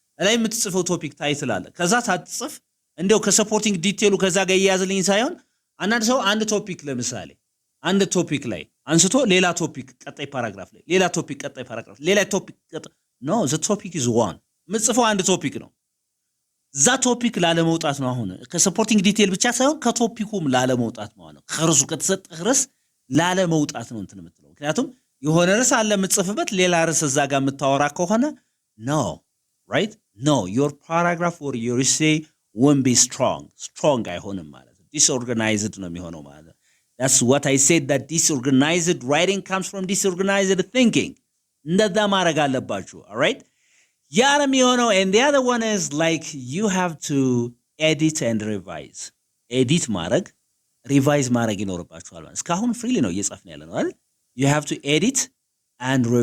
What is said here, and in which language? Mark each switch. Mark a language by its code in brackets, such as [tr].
[am] ላይ የምትጽፈው ቶፒክ ታይትል አለ፣ ከዛ ታጽፍ እንደው ከሰፖርቲንግ ዲቴሉ ከዛ ጋር ይያዝልኝ ሳይሆን አንዳንድ ሰው አንድ ቶፒክ ለምሳሌ አንድ ቶፒክ ላይ አንስቶ ሌላ ቶፒክ ቀጣይ ፓራግራፍ ላይ ሌላ ቶፒክ ቀጣይ ፓራግራፍ ሌላ ቶፒክ [en] no, the topic is one። [am] ምጽፈው አንድ ቶፒክ ነው። ዛ ቶፒክ ላለመውጣት ነው። አሁን ከሰፖርቲንግ ዲቴል ብቻ ሳይሆን ከቶፒኩም ላለመውጣት ማለት ነው። ከርሱ ከተሰጠህ ርዕስ ላለመውጣት ነው እንትን የምትለው። ምክንያቱም የሆነ ርዕስ አለ የምትጽፍበት፣ ሌላ ርዕስ እዛ ጋር የምታወራ ከሆነ [en] no, right? No, your paragraph or your essay won't be strong [am] አይሆንም ማለት ነው። disorganized ነው የሚሆነው ማለት ነው። [en] That's what I said, that disorganized writing comes from disorganized thinking. [am] እንደዛ ማድረግ አለባችሁ [en] alright። [am] ያረም የሆነው [en] and the other one is like you have to edit and revise። [am] ኤዲት ማድረግ ሪቫይዝ ማድረግ ይኖርባችኋል ማለት እስካሁን ፍሪሊ ነው እየጻፍን ያለ ነው አይደል። [en] you have to edit and